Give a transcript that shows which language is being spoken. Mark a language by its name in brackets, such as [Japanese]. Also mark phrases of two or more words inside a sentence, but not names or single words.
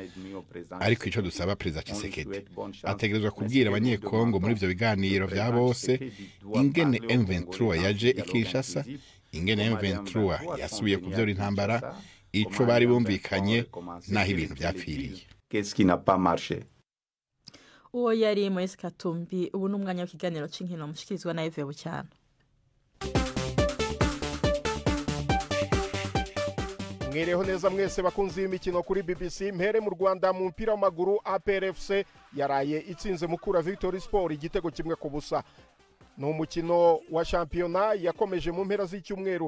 [Rundi] Ariko ico dusaba Perezida Tshisekedi ategerezwa kubwira abanyekongo muri ivyo biganiro vya bose ingene M23 yaje ikishasa, ingene M23 yasubiye kuvyora intambara, ico bari bumvikanye naho ibintu byapfiriye. [French] Qu'est-ce qui n'a pas marché? [Rundi] Uwo yari Moise Katumbi. Ubu n'umwanya w'ikiganiro c'inkino mushikirizwa na Eve Bucyana. Mwireho neza mwese bakunzi b'imikino kuri BBC. Mpere mu Rwanda mu mpira w'amaguru APR FC yaraye itsinze Mukura Victory Sport igitego kimwe ku busa. Ni umukino wa shampiyona yakomeje mu mpera z'icyumweru.